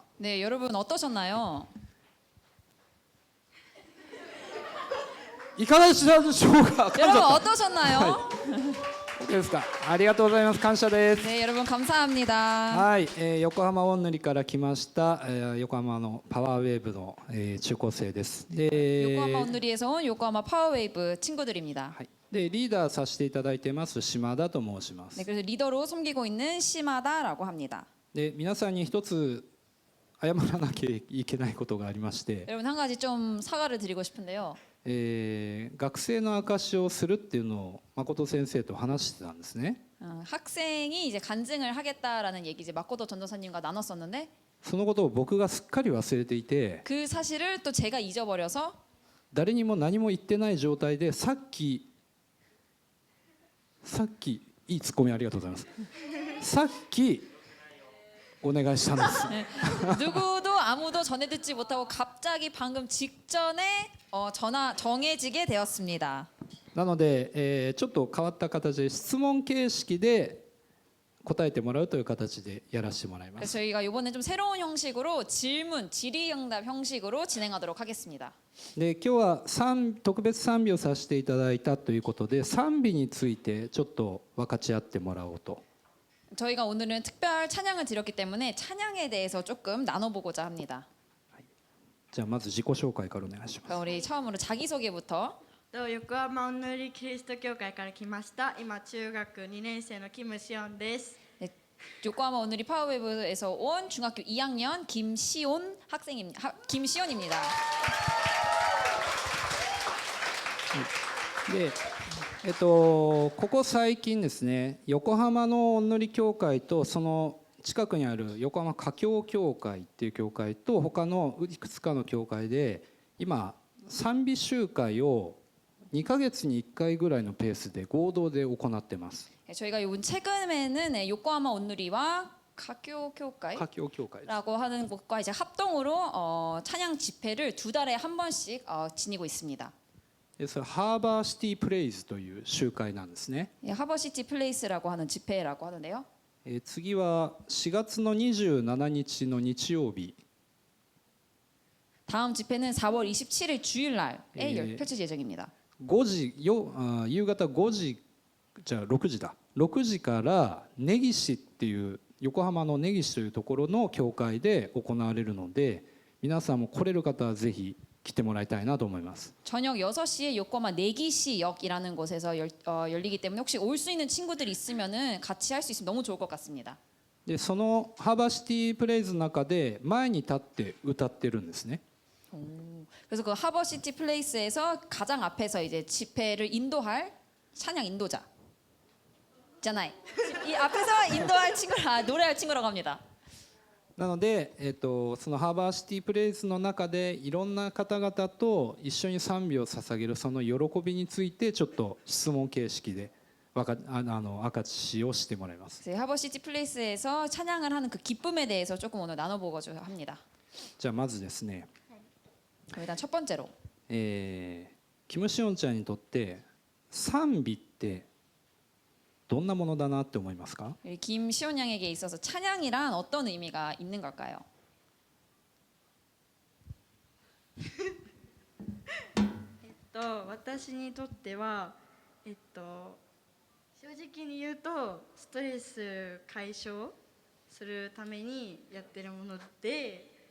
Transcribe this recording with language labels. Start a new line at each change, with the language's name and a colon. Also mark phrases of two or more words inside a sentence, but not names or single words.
Korean: 네, 여러분 어떠셨나요?
Japanese: いかがでしたでしょうか。
Korean: 여러분 어떠셨나요?
Japanese: OKですか。ありがとうございます。感謝です。
Korean: 네, 여러분 감사합니다.
Japanese: はい、横浜オンヌリから来ました、横浜のパワーウェーブの、中高生です。で、
Korean: 요코하마 온누리에서 온 요코하마 파워웨이브 친구들입니다.
Japanese: はい、でリーダーさせていただいてます島田と申します。
Korean: 네, 그래서 리더로 섬기고 있는 시마다라고 합니다.
Japanese: で、皆さんに一つ謝らなきゃいけないことがありまして、
Korean: 여러분 한 가지 좀 사과를 드리고 싶은데요.
Japanese: 学生の証しをするっていうのを誠先生と話してたんですね。
Korean: 학생이 이제 간증을 하겠다라는 얘기 이제 마코토 전도사님과 나눴었는데
Japanese: そのことを僕がすっかり忘れていて、
Korean: 그 사실을 또 제가 잊어버려서
Japanese: 誰にも何も言ってない状態でさっきいいツッコミありがとうございます。さっきお願いしたんです
Korean: 누구도 아무도 전해 듣지 못하고 갑자기 방금 직전에 정해지게 되었습니다.
Japanese: なので、ちょっと変わった形で質問形式で答えてもらうという形でやらせてもらいま
Korean: 그래서
Japanese: す
Korean: 저희가 이번에 좀 새로운 형식으로 질문, 질의응답 형식으로 진행하도록 하겠습니다.
Japanese: で今日は特別賛美をさせていただいたということで賛美についてちょっと分かち合ってもらおうと
Korean: 저희가 오늘은 특별 찬양을 드렸기 때문에 찬양에 대해서 조금 나눠보고자 합니다.
Japanese: じゃあまず自己紹介からお願いします
Korean: 그럼 우리 처음으로 자기소개부터.
Japanese: 横浜おんぬりキリスト教会から来ました今中学2年生のキムシオンです
Korean: 네, 요코하마 오늘이 파워웨브에서 온 중학교 2학년 김시온입니다.
Japanese: でここ最近ですね横浜のおんぬり教会とその近くにある横浜華僑教会っていう教会と他のいくつかの教会で今賛美集会を2ヶ月に1回ぐらいのペースで合同で行ってます
Korean: 저희가 요번 최근에는 요코하마 온누리와 가교교회라고
Japanese: 華僑教会です
Korean: 하는 곳과 이제 합동으로 찬양 집회를 2달에 한 번씩 지니고 있습니다.
Japanese: でそれハーバーシティプレイズという集会なんですね
Korean: 예, 하버시티 플레이스라고 하는 집회라고 하는데요.
Japanese: 次は4月の27日の日曜日
Korean: 다음 집회는 4월 27일 주일날에 예. 펼칠 예정입니다.
Japanese: 5 時夕方5時じゃあ6時だ6時から根岸っていう横浜の根岸というところの教会で行われるので皆さんも来れる方はぜひ来てもらいたいなと思います
Korean: 저녁 6시에 요코하마 내기시역이라는 곳에서 열리기 때문에 혹시 올 수 있는 친구들이 있으면은 같이 할 수 있으면 너무 좋을 것 같습니다.
Japanese: でそのハーバーシティプレイズの中で前に立って歌ってるんですね
Korean: 그래서 그 하버시티 플레이스에서 가장 앞에서 이제 집회를 인도할 찬양 인도자 있잖아요. 이 앞에서 인도할 친구라 노래할 친구라고 합니다.
Japanese: なので、そのハーバーシティプレイズの中でいろんな方々と一緒に賛美を捧げるその喜びについてちょっと質問形式で明しをしてもらいます。
Korean: 그래서 하버시티 플레이스에서 찬양을 하는 그 기쁨에 대해서 조금 오늘 나눠보고자 합니다.
Japanese: じゃあまずですね、
Korean: 그럼 일단 첫 번째로
Japanese: キムシオンちゃんにとって賛美ってどんなものだなって思いますか？
Korean: 우리 김시온 양에게 있어서 찬양이란 어떤 의미가 있는 걸까요?
Japanese: 私にとっては正直に言うとストレス解消するためにやってるもので